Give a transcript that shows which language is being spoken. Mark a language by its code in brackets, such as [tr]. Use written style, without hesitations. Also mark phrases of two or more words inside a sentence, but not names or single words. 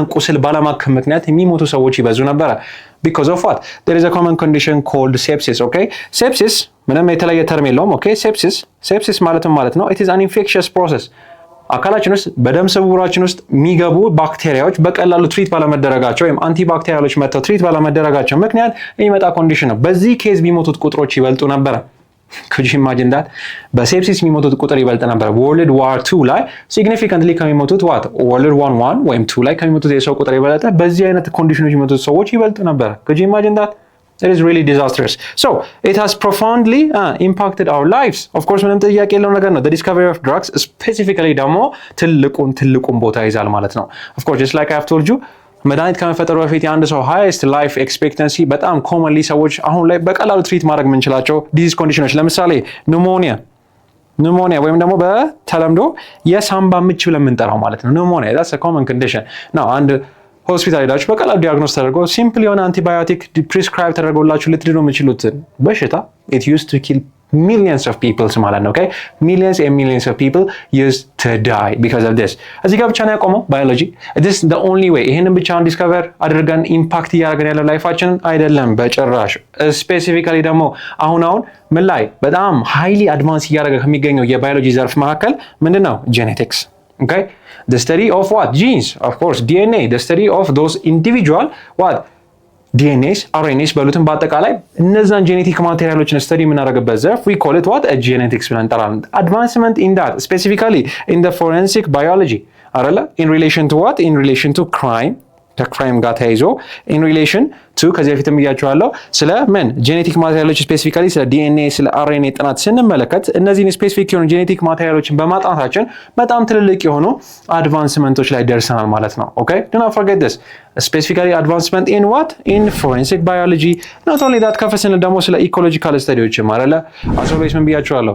[am] ቁስል ባለማከም ምክንያት የሚሞቱ ሰዎች ይበዙ ነበር [en] because of what there is a common condition called sepsis okay sepsis [am] ምንም የተለየ ተርም የለውም okay sepsis ማለት ነው [en] it is an infectious process [am] አካላችን ውስጥ በደም ስውራችን ውስጥ የሚገቡ ባክቴሪያዎች በቀላሉ ትሪት ባለመደረጋቸው ወይም አንቲባክቴሪያሎች መጥተው ትሪት ባለመደረጋቸው ምክንያት የሚመጣ ኮንዲሽን ነው በዚህ ኬዝ የሚሞቱት ቁጥሮች ይበልጡ ነበር [en] could you imagine that [am] በሴፕሲስ የሚሞቱት ቁጥር ይበልጥ ነበር World War II ላይ significantly ከሚሞቱት World War I ወይም 2 ላይ ከሚሞቱት የሰው ቁጥር ይበልጥ በዚህ አይነት ኮንዲሽኖች የሚሞቱት ሰዎች ይበልጥ ነበር [en] could you imagine that It is really disastrous. So, it has profoundly impacted our lives. Of course, [am] ምንም ጥያቄ የለውም ነገር ነው. [en] The discovery of drugs specifically [am] ደግሞ ትልቁን ቦታ ይዛል ማለት ነው. [en] Of course, just like I have told you, [am] መድኃኒት ከመፈጠሩ በፊት የአንድ ሰው [en] highest life expectancy [am] በጣም commonly ሰዎች አሁን ላይ በቀላሉ ትሪት ማድረግ የምንችላቸው [en] disease conditions [am] ለምሳሌ ኒውሞኒያ ወይም ደግሞ በተለምዶ የሳምባ ምች ብለን የምንጠራው ማለት ነው. [en] ኒውሞኒያ that's a common condition. Now, [am] አንድ ሆስፒታል ሄዳችሁ በቀላሉ ዲያግኖስ ተደርጎ ሲምፕል የሆነ አንቲባዮቲክ ፕሪስክራይብ ተደርጎላችሁ ልትድኑ የምትችሉትን በሽታ [en] it used to kill millions of people [am] ማለት ነው [en] okay millions and millions of people used to die because of this [am] እዚህ ጋር ብቻ ነው ያቆመው ባዮሎጂ [en] it is the only way [am] ይሄንን ብቻውን ዲስከቨር አድርገን ኢምፓክት እያደረገን ያለው ላይፋችንን አይደለም በጭራሽ ስፔሲፊካሊ ደግሞ አሁን ምን ላይ በጣም ሃይሊ አድቫንስ እያደረገ ከሚገኘው የባዮሎጂ ዘርፍ መካከል ምንድነው ጄኔቲክስ [en] okay the study of what genes of course DNA the study of those individual what DNAs RNAs [am] በሉትን በአጠቃላይ እነዛን ጄኔቲክ ማቴሪያሎችን ስተዲ የምናደርግበት ዘርፍ [en] we call it what a genetics [am] ብለን እንጠራለን [en] advancement in that specifically in the forensic biology [am] አይደለ [en] in relation to what in relation to crime [am] ከክራይም ጋር ተያይዞ [en] in relation to [am] ከዚህ በፊትም ብያቸዋለሁ ስለ ምን ጄኔቲክ ማቴሪያሎች ስፔሲፊካሊ ስለ ዲኤንኤ ስለ አርኤንኤ ጥናት ስንመለከት እነዚህን ስፔሲፊክ የሆኑ ጄኔቲክ ማቴሪያሎችን በማጥናታችን በጣም ትልልቅ የሆኑ አድቫንስመንቶች ላይ ደርሰናል ማለት ነው። [en] okay do not forget this specifically advancement in what in forensic biology not only that [am] ከፍ ስንል ደግሞ ስለ ኢኮሎጂካል ስተዲዎችም አይደለ አሶሌስ ምን ብያቸዋለሁ